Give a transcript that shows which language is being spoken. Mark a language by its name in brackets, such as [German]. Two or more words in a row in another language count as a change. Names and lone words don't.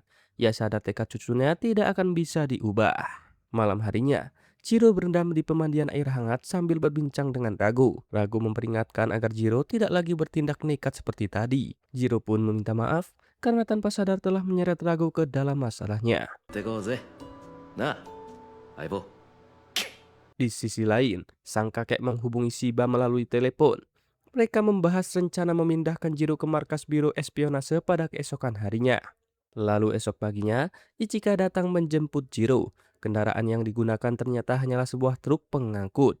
[Indonesian] Ia sadar tekad cucunya tidak akan bisa diubah. Malam harinya, Jiro berendam di pemandian air hangat sambil berbincang dengan Ragu. Ragu memperingatkan agar Jiro tidak lagi bertindak nekat seperti tadi. Jiro pun meminta maaf karena tanpa sadar telah menyeret Ragu ke dalam masalahnya. [Japanese] ってこうぜなあ相棒 [Indonesian] Di sisi lain, sang kakek menghubungi Shiba melalui telepon. Mereka membahas rencana memindahkan Jiro ke markas biro espionase pada keesokan harinya. Lalu esok paginya, Ichika datang menjemput Jiro. Kendaraan yang digunakan ternyata hanyalah sebuah truk pengangkut.